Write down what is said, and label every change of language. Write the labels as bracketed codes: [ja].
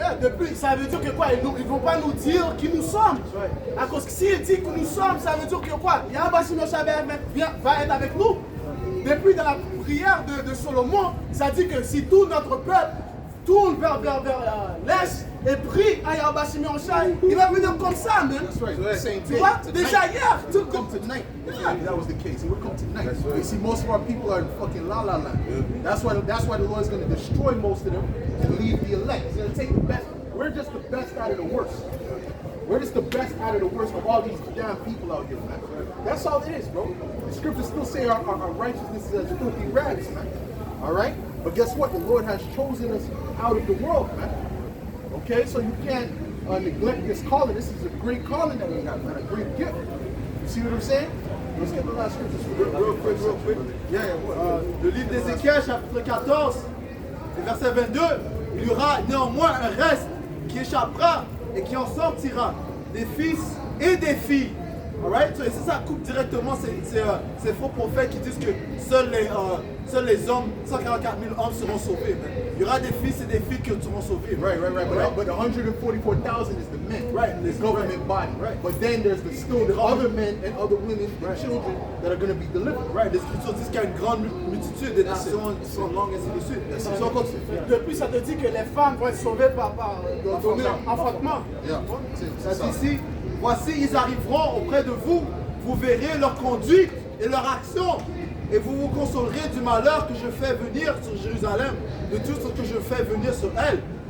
[fr] Depuis, ça veut dire que quoi? Ils ne vont pas nous dire qui nous sommes. À cause que s'ils disent que nous sommes, ça veut dire que quoi? Yahweh va être avec nous. Depuis dans la prière de Salomon, ça dit que si tout notre peuple tourne vers l'Est et prie à Yahweh Shai, il va venir comme ça, man. Tu vois? Déjà hier, [en] It would come tonight. If that was the case, it would come tonight. You see, most of our people are in fucking la la land. That's why the Lord's going to destroy most of them and leave the elect. He's going to take the best. We're just the best out of the worst. We're just the best out of the worst of all these damn people out here, man. That's all it is, bro. The scriptures still say our righteousness is as filthy rags, man. All right? But guess what? The Lord has chosen us out of the world, man. Okay? So you can't neglect this calling. This is a great calling that we have, man. A great gift. You see what I'm saying? Let's get the last scriptures. Real quick. [fr] Le livre d'Ézéchiel, chapitre 14, et verset 22. Il y aura néanmoins un reste qui échappera et qui en sortira, des fils et des filles. [en] Alright? So, [fr] et c'est ça, coupe directement ces faux prophètes qui disent que seuls les hommes, 144 000 hommes seront sauvés. Man. Il y aura des fils et des filles qui seront sauvés. [en] Right. But 144,000 is the men, the government body. Right. But then there's still the other men and other women and children that are going to be delivered. Right. [fr] Les Écritures disent qu'il y a une grande multitude des nations qui sont longues, ainsi de suite. Si on continue. Depuis, ça te dit que les femmes vont être sauvées par enfantement. [en] Yeah. [fr] Ça dit ici, voici, ils arriveront auprès de vous, vous verrez leur conduite et leur action, et vous vous consolerez du malheur que je fais venir sur Jérusalem, de tout ce que je fais venir sur elle.